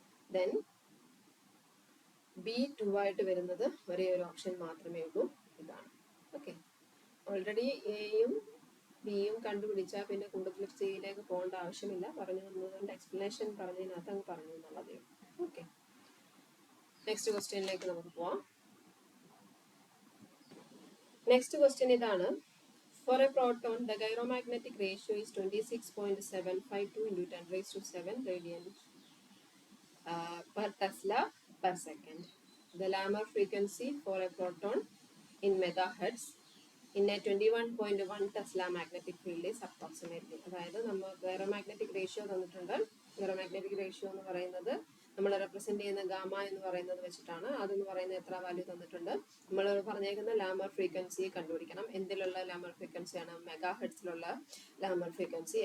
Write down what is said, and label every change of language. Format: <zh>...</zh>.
<ml>Then B 2 ആയിട്ട് വരുന്നത് ഒരേ ഒരു ഓപ്ഷൻ മാത്രമേ ഉള്ളൂ, ഇതാണ്. ഓക്കെ, ഓൾറെഡി എയും ബിയും കണ്ടുപിടിച്ചാൽ പിന്നെ കൂടുതൽ സിയിലേക്ക് പോകേണ്ട ആവശ്യമില്ല. പറഞ്ഞു തന്നതുകൊണ്ട് എക്സ്പ്ലനേഷൻ പറഞ്ഞതിനകത്ത് അങ്ങ് പറഞ്ഞു എന്നുള്ളതേ ഉള്ളൂ. ഓക്കെ, നെക്സ്റ്റ് ക്വസ്റ്റ്യനിലേക്ക് നമുക്ക് പോവാം. നെക്സ്റ്റ് ക്വസ്റ്റ്യൻ ഇതാണ്.</ml> <en>For a proton, the gyromagnetic ratio is 26.752 into 10 raised to 7 radians per Tesla per second. The Lamarck frequency for a proton in megahertz in a 21.1 Tesla magnetic field is approximately.</en> <ml>അതായത് നമ്മൾ ഗൈറോമാഗ്നറ്റിക് ratio തന്നിട്ടുണ്ട്. ഗൈറോമാഗ്നറ്റിക് ratio എന്ന് പറയുന്നത് നമ്മൾ represent ചെയ്യുന്ന gamma എന്ന് പറയുന്നത് വെച്ചിട്ടാണ്. അതെന്ന് പറയുന്നത് എത്ര വാല്യൂ തന്നിട്ടുണ്ട്? നമ്മൾ പറഞ്ഞേക്കുന്ന ലാമർ ഫ്രീക്വൻസി കണ്ടുപിടിക്കണം. എന്തിലുള്ള ലാമർ ഫ്രീക്വൻസിയാണ്? Mega ഹെർട്സിലുള്ള La Mer frequency.</ml>